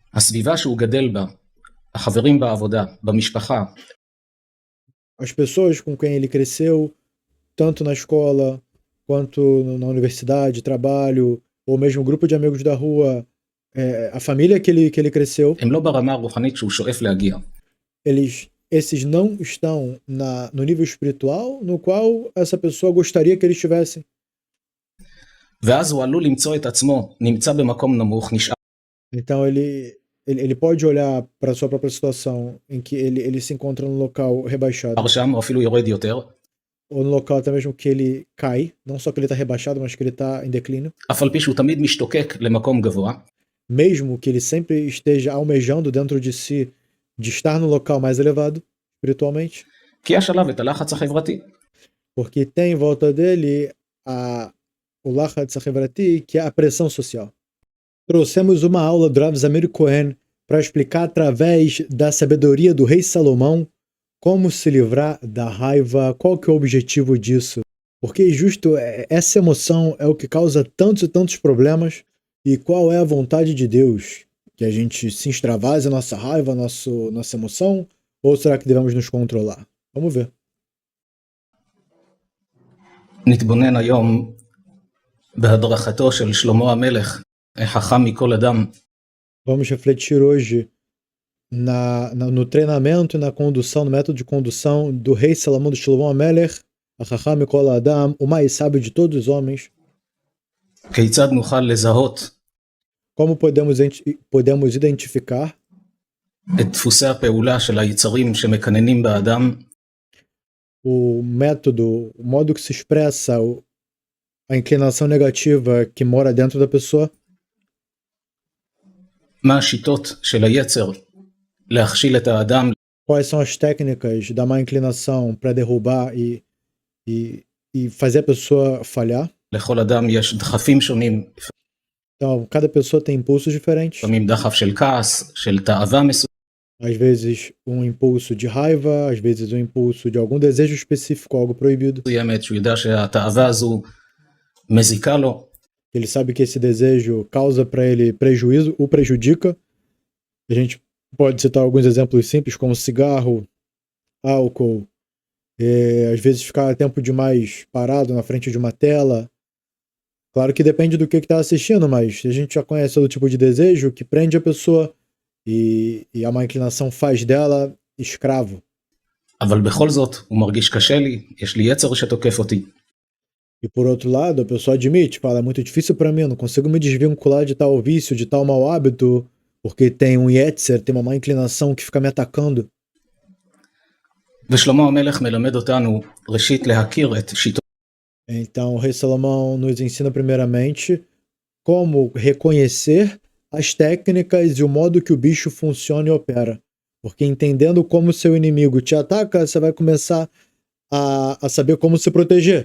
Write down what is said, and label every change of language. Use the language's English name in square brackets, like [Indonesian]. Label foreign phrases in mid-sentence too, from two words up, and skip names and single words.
[Hebrew] הסביבה שהוא גדל בה, החברים בעבודה, במשפחה, [Portuguese] As pessoas com quem ele cresceu, tanto na escola, quanto na universidade, trabalho, ou mesmo grupo de amigos da rua, a família que ele cresceu, [Hebrew] הם לא ברמה הרוחנית שהוא שואף להגיע. [Portuguese] esses não estão no nível espiritual no qual essa pessoa gostaria que eles estivessem. [Hebrew] ואז הוא עלול למצוא את עצמו, נמצא במקום נמוך, נשאר. [Portuguese] Então ele pode olhar para a sua própria situação em que ele se encontra num local rebaixado, [Hebrew] שם, או אפילו יורד יותר. [Portuguese] ou no local até mesmo que ele cai, não só que ele está rebaixado, mas que ele está em declínio, [Hebrew] אף על פי שהוא תמיד משתוקק למקום גבוה, [Portuguese] mesmo que ele sempre esteja almejando dentro de si de estar no local mais elevado espiritualmente, [Hebrew] כי יש עליו את הלחץ החברתי. [Portuguese] porque tem em volta dele o [Hebrew] לחץ החברתי, [Portuguese] que é a pressão social. Trouxemos uma aula do Rav Zamir Cohen para explicar através da sabedoria do rei Salomão como se livrar da raiva, qual que é o objetivo disso. Porque justo essa emoção é o que causa tantos e tantos problemas, e qual é a vontade de Deus? Que a gente se extravase a nossa raiva, nossa emoção, ou será que devemos nos controlar? Vamos ver. [Hebrew] נתבונן היום בהדרכתו של שלמה המלך, החכם מכל אדם. [Portuguese] Vamos refletir hoje no treinamento e na condução, no método de condução do rei Salomão, do Shlomo HaMelech, [Hebrew] החכם מכל האדם, [Portuguese] o mais sábio de todos os homens. [Hebrew] כיצד נוכל לזהות [Portuguese] Como podemos identificar [Hebrew] את דפוסי הפעולה של היצרים שמקננים באדם, [Portuguese] o método, o modo que se expressa a inclinação negativa que mora dentro da pessoa? [Hebrew] מה השיטות של היצר להכשיל את האדם, [Portuguese] Quais são as técnicas da má inclinação para derrubar e fazer a pessoa falhar? [Hebrew] לכל אדם יש דחפים שונים, [Portuguese] Então, cada pessoa tem impulsos diferentes. [Hebrew] לפעמים דחף של כעס, של תאווה מסוימת, [Portuguese] Às vezes um impulso de raiva, às vezes um impulso de algum desejo específico, algo proibido. [Hebrew] שהוא יודע שהתאווה הזו מזיקה לו, [Portuguese] Ele sabe que esse desejo causa para ele prejuízo, o prejudica. A gente pode citar alguns exemplos simples, como cigarro, álcool, às vezes ficar tempo demais parado na frente de uma tela. Claro que depende do que está assistindo, mas a gente já conhece todo tipo de desejo que prende a pessoa e a má inclinação faz dela escravo. [Hebrew] אבל בכל זאת הוא מרגיש קשה לי, יש לי יצר שתוקף אותי. [Portuguese] E por outro lado, a pessoa admite, fala, é muito difícil para mim, eu não consigo me desvincular de tal vício, de tal mau hábito, porque tem um yetzer, tem uma má inclinação que fica me atacando. [Hebrew] ושלמה המלך מלמד אותנו ראשית להכיר את שיטות. [Portuguese] Então, o rei Salomão nos ensina primeiramente como reconhecer as técnicas e o modo que o bicho funciona e opera. Porque entendendo como seu inimigo te ataca, você vai começar a saber como se proteger.